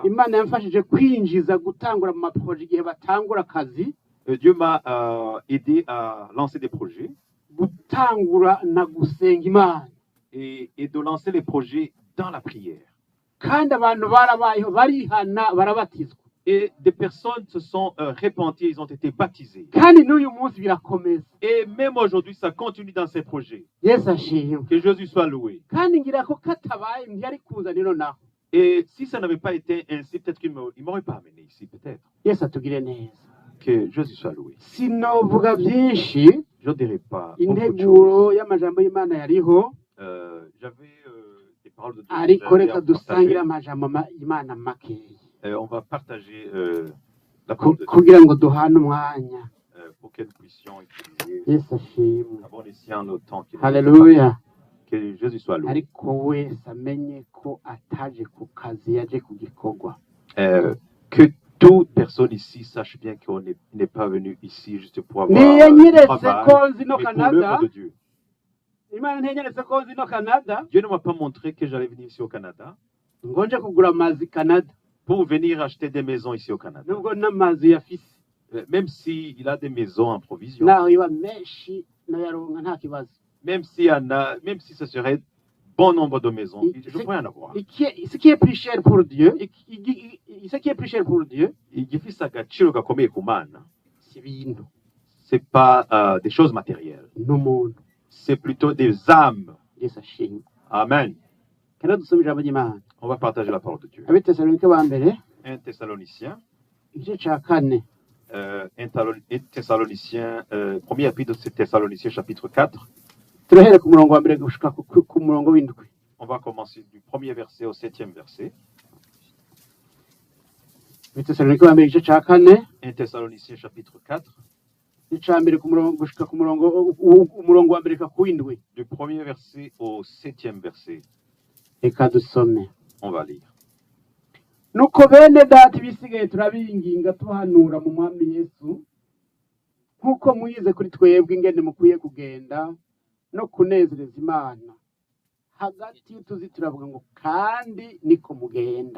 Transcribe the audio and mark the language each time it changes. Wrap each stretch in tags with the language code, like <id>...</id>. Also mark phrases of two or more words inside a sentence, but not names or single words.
<rn>Imana yamfashije kwinjiza gutangura mu maproje igihe batangura akazi,</rn> <fr>Dieu m'a aidé à lancer des projets</fr> <rn>gutangura na gusenga Imana.</rn> <fr>et de lancer les projets dans la prière.</fr> <rn>Kandi abantu barabayeho barihana barabatizwa.</rn> <fr>Et des personnes se sont répenties, ils ont été baptisés.</fr> <rn>Kandi n'uyu munsi birakomeza.</rn> <fr>Et même aujourd'hui, ça continue dans ces projets.</fr> <rn>Yesu ashimwe.</rn> <fr>Que Jésus soit loué.</fr> <rn>Kandi ngira ko katabaye ntiyari kuza nino naho.</rn> <fr>Et si ça n'avait pas été ainsi, peut-être qu'il ne m'aurait pas amené ici, peut-être.</fr> <rn>Yesu atugire neza.</rn> <fr>Que Jésus soit loué.</fr> <rn>Sinovuga byinshi,</rn> <fr>Je ne dirais pas beaucoup de choses.</fr> <rn>integuro y'amajambo y'Imana yariho,</rn> <fr>J'avais des paroles de Dieu.</fr> <rn>ariko</rn> <fr>j'avais</fr> <rn>reka</rn> <fr>à</fr> <rn>dusangire</rn> <fr>partager.</fr> <rn>amajambo y'Imana makeya.</rn> <fr>On va partager la parole de Dieu</fr> <rn>Kugira ngo duhane umwanya.</rn> <fr>pour que nous puissions utiliser</fr> <rn>Yesu ashimwe.</rn> <fr>à bon escient le temps qu'il nous</fr> <rn>Haleluya.</rn> <fr>Que Jésus soit loué.</fr> <rn>Ariko wese amenye ko ataje ku kazi yaje ku gikorwa.</rn> <fr>Que toute personne ici sache bien qu'on n'est pas venu ici juste pour avoir</fr> <rn>Niyo</rn> <fr>du</fr> <rn>nyeretse</rn> <fr>travail,</fr> <rn>ko nzi no</rn> <fr>mais pour</fr> <rn>Canada,</rn> <fr>l'œuvre de Dieu.</fr> <rn>Imana ntiyenyeretse ko nzi no Canada,</rn> <fr>Dieu ne m'a pas montré que j'allais venir ici au Canada</fr> <rn>ngo nje kugura amazi Canada,</rn> <fr>pour venir acheter des maisons ici au Canada.</fr> <rn>nubwo n'amazi yafise.</rn> <fr>Même s'il a des maisons en provision,</fr> <rn>Naho iba menshi nayaronka nta kibazo.</rn> <fr>même si ce serait bon nombre de maisons, je pourrais en avoir. Ce qui est plus cher pour Dieu, ce qui est plus cher pour Dieu,</fr> <rn>Igifise agaciro gakomeye ku Mana, si ibintu</rn> <fr>c'est pas des choses matérielles,</fr> <rn>n'umuntu.</rn> <fr>c'est plutôt des âmes.</fr> <rn>Yesu ashimwe. Amen. Kana dusome ijambo ry'Imana.</rn> <fr>On va partager la parole de Dieu.</fr> <rn>Abitesalonike ba mbere</rn> <fr>1 Thessaloniciens,</fr> <rn>igice ca kane</rn> <fr>1 Thessaloniciens, premier épître de Thessaloniciens chapitre 4.</fr> <rn>turahera ku murongo wa mbere gushika ku murongo w'indwi.</rn> <fr>On va commencer du premier verset au 7e verset.</fr> <rn>Abitesalonike ba mbere igice ca kane</rn> <fr>1 Thessaloniciens chapitre 4,</fr> <rn>ica mbere ku murongo gushika ku murongo wa mbere ka ku w'indwi.</rn> <fr>du premier verset au 7e verset.</fr> <rn>Reka dusome.</rn> <fr>On va lire.</fr> <rn>Nuko bene data ibisigaye turabinginga tuhanura mu mwami Yesu, nk'uko muyize kuri twebwe ingene mukwiye kugenda no kunezereza Imana. Hagati y'utuzi turavuga ngo kandi niko mugenda.</rn>